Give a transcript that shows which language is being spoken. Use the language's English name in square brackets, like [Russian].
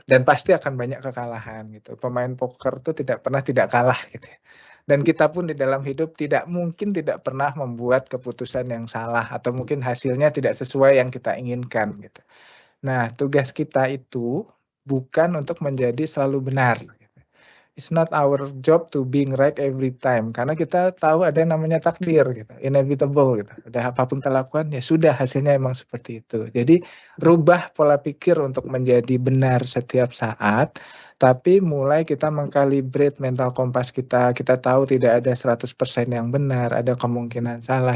[Indonesian] Dan pasti akan banyak kekalahan gitu. Pemain poker tuh tidak pernah tidak kalah gitu ya. Dan kita pun di dalam hidup tidak mungkin tidak pernah membuat keputusan yang salah atau mungkin hasilnya tidak sesuai yang kita inginkan gitu. Nah, tugas kita itu bukan untuk menjadi selalu benar. [English] It's not our job to being right every time. [Indonesian] Karena kita tahu ada yang namanya takdir, gitu, inevitable. Gitu. Udah apapun kita lakukan, ya sudah hasilnya emang seperti itu. Jadi rubah pola pikir untuk menjadi benar setiap saat. Tapi mulai kita mengkalibrate mental kompas kita. Kita tahu tidak ada 100% yang benar, ada kemungkinan salah.